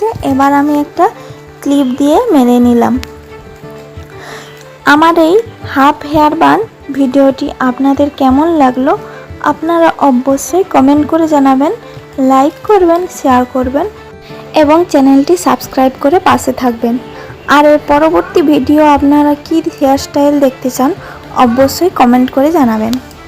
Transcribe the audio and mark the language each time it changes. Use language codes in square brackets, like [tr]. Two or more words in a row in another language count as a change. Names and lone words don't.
[bn] এবার আমি একটা ক্লিপ দিয়ে মেরে নিলাম। আমার এই [en] half hair bun [bn] ভিডিওটি আপনাদের কেমন লাগলো আপনারা অবশ্যই কমেন্ট করে জানাবেন, লাইক করবেন, শেয়ার করবেন এবং চ্যানেলটি সাবস্ক্রাইব করে পাশে থাকবেন। আর এর পরবর্তী ভিডিও আপনারা কি [en] hair style [bn] দেখতে চান অবশ্যই কমেন্ট করে জানাবেন।